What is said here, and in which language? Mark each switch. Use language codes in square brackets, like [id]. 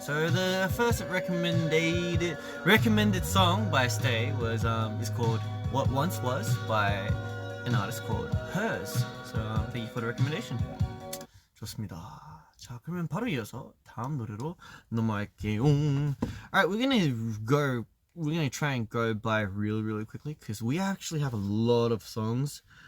[en] So the first recommended song by Stay was is called What Once Was by an artist called Hers. So thank you for the recommendation. [ko] 좋습니다. 자, 그러면 바로 이어서 다음 노래로 넘어갈게요. [en] Alright, we're gonna try and go by really quickly because we actually have a lot of songs.